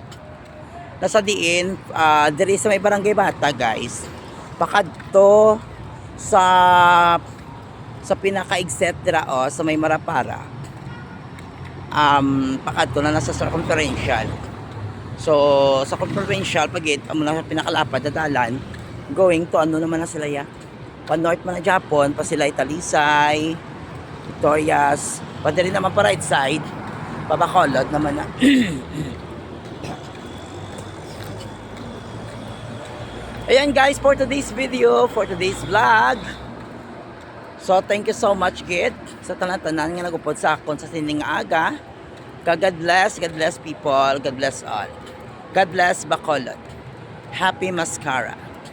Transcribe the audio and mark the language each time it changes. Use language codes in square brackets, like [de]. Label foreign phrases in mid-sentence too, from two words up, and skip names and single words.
[hil] Nasa diin diri sa may Barangay Bata guys. Pakadto sa pinaka-exit dira sa may Marapara. Pakadto na nasa circumferential. So sa circumferential pagit amo na pinakalapad na dalan [en] going to [hil] naman na sila ya. Pa north man na Japon, pa sila Talisay, Victorias, pa dali naman pa [en] right side, [hil] pa Bacolod naman na. [en] Ayan guys, for today's video, for today's vlog. [hil] So [en] thank you so much [hil] kid sa tanan-tanan nga nagupod sa akon sa Siningaga. [en] God bless people, God bless all. God bless Bacolod. Happy Mascara.